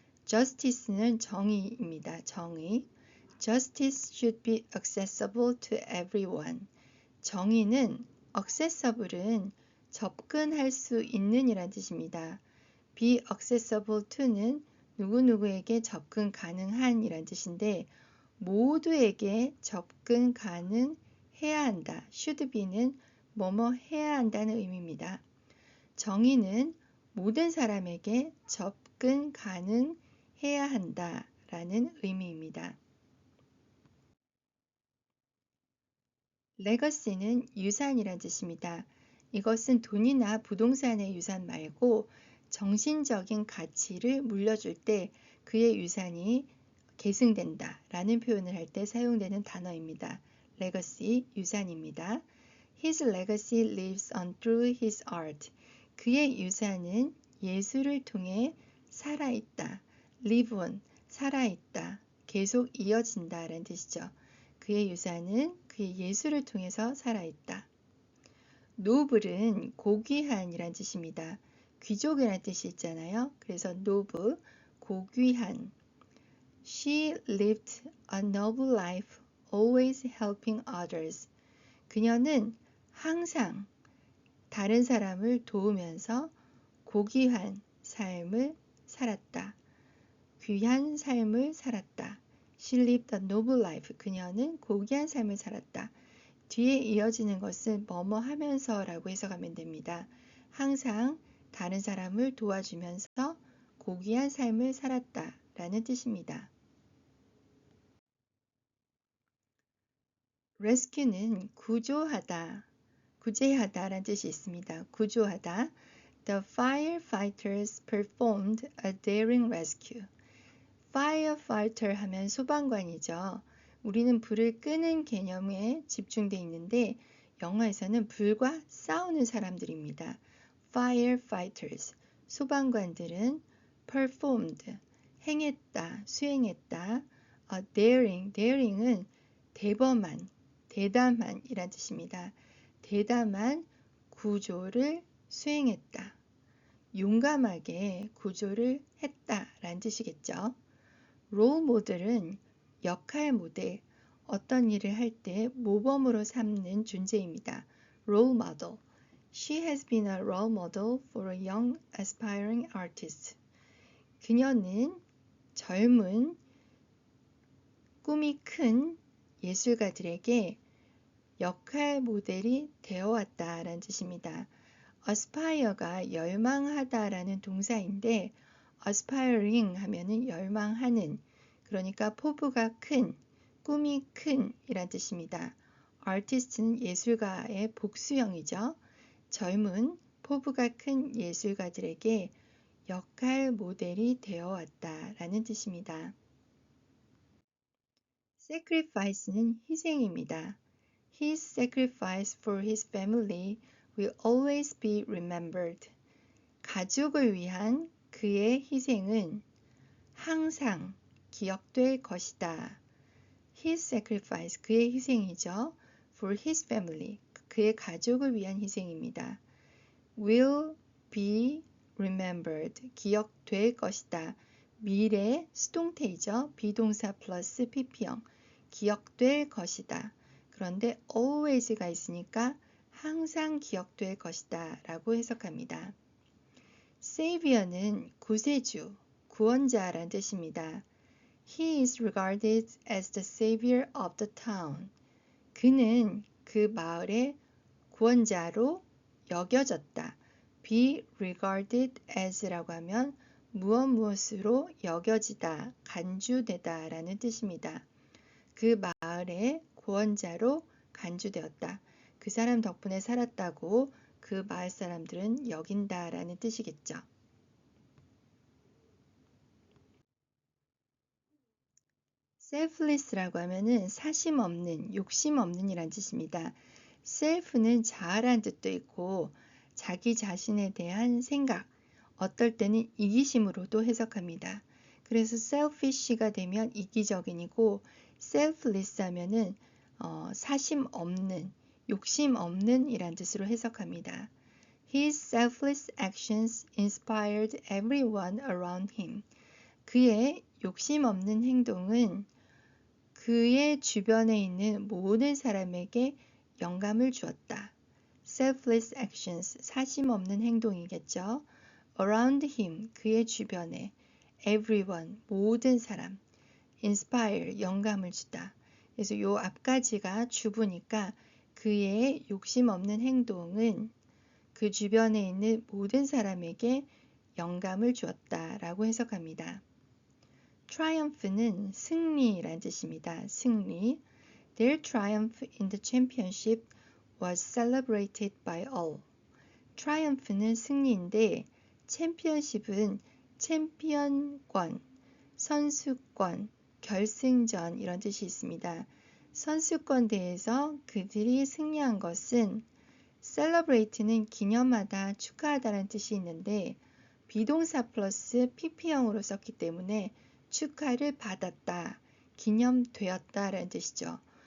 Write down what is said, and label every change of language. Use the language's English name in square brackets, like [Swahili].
[Korean] justice는 정의입니다. 정의. [English] Justice should be accessible to everyone. [Korean] 정의는 accessible은 접근할 수 있는 이란 뜻입니다. [English] be accessible to [Korean] 는 누구누구에게 접근 가능한 이란 뜻인데 모두에게 접근 가능해야 한다. [English] should be [Korean] 는 뭐뭐 해야 한다는 의미입니다. 정의는 모든 사람에게 접근 가능해야 한다 라는 의미입니다. 레거시는 유산이란 뜻입니다. 이것은 돈이나 부동산의 유산 말고 정신적인 가치를 물려줄 때 그의 유산이 계승된다 라는 표현을 할 때 사용되는 단어입니다. 레거시, 유산입니다. [English] His legacy lives on through his art. [Korean] 그의 유산은 예술을 통해 살아있다. [English] live on, [Korean] 살아있다. 계속 이어진다 라는 뜻이죠. 그의 유산은 그의 예술을 통해서 살아있다. 노블은 고귀한이란 뜻입니다. 귀족이라는 뜻이 있잖아요. 그래서 노블, 고귀한. [English] She lived a noble life, always helping others. [Korean] 그녀는 항상 다른 사람을 도우면서 고귀한 삶을 살았다. 귀한 삶을 살았다. [English] She lived a noble life. [Korean] 그녀는 고귀한 삶을 살았다. 뒤에 이어지는 것은 뭐뭐 하면서 라고 해석하면 됩니다. 항상 다른 사람을 도와주면서 고귀한 삶을 살았다 라는 뜻입니다. rescue는 구조하다, 구제하다 라는 뜻이 있습니다. 구조하다. [English] The firefighters performed a daring rescue. firefighter [Korean] 하면 소방관이죠. 우리는 불을 끄는 개념에 집중돼 있는데 영어에서는 불과 싸우는 사람들입니다. firefighters. 소방관들은 performed. 행했다, 수행했다. daring은 대범한, 대담한 이란 뜻입니다. 대담한 구조를 수행했다. 용감하게 구조를 했다라는 뜻이겠죠. 롤 모델은 역할 모델, 어떤 일을 할 때 모범으로 삼는 존재입니다. [English] Role model. She has been a role model for a young aspiring artist. [Korean] 그녀는 젊은 꿈이 큰 예술가들에게 역할 모델이 되어왔다라는 뜻입니다. aspire가 열망하다라는 동사인데 aspiring 하면은 열망하는, 그러니까 포부가 큰, 꿈이 큰 이란 뜻입니다. artist는 예술가의 복수형이죠. 젊은 포부가 큰 예술가들에게 역할 모델이 되어왔다라는 뜻입니다. sacrifice는 희생입니다. [English] His sacrifice for his family will always be remembered. [Korean] 가족을 위한 그의 희생은 항상 기억될 것이다. [English] His sacrifice, [Korean] 그의 희생이죠. [English] For his family, [Korean] 그의 가족을 위한 희생입니다. [English] will be remembered, [Korean] 기억될 것이다. 미래 수동태이죠. 비동사 플러스 pp형, 기억될 것이다. 그런데 always가 있으니까 항상 기억될 것이다 라고 해석합니다. Savior는 구세주, 구원자라는 뜻입니다. [English] He is regarded as the savior of the town. [Korean] 그는 그 마을의 구원자로 여겨졌다. [English] be regarded as [Korean] 라고 하면 무엇으로 여겨지다, 간주되다 라는 뜻입니다. 그 마을의 구원자로 간주되었다. 그 사람 덕분에 살았다고 그 마을 사람들은 여긴다 라는 뜻이겠죠. selfless라고 하면은 사심 없는, 욕심 없는 이란 뜻입니다. self는 자아란 뜻도 있고 자기 자신에 대한 생각, 어떨 때는 이기심으로도 해석합니다. 그래서 selfish가 되면 이기적인이고 selfless 하면은 사심 없는, 욕심 없는 이란 뜻으로 해석합니다. [English] His selfless actions inspired everyone around him. [Korean] 그의 욕심 없는 행동은 그의 주변에 있는 모든 사람에게 영감을 주었다. [English] selfless actions, [Korean] 사심 없는 행동이겠죠. [English] around him, [Korean] 그의 주변에. everyone, 모든 사람. inspire, 영감을 주다. 그래서 요 앞까지가 주부니까 그의 욕심 없는 행동은 그 주변에 있는 모든 사람에게 영감을 주었다 라고 해석합니다. triumph는 승리란 뜻입니다. 승리. [English] Their triumph in the championship was celebrated by all. [Korean] triumph는 승리인데 챔피언십은 챔피언권, 선수권, 결승전 이런 뜻이 있습니다. 선수권 대회에서 그들이 승리한 것은 celebrate는 기념하다, 축하하다라는 뜻이 있는데 비동사 플러스 pp형으로 썼기 때문에 축하를 받았다, 기념되었다 라는 뜻이죠.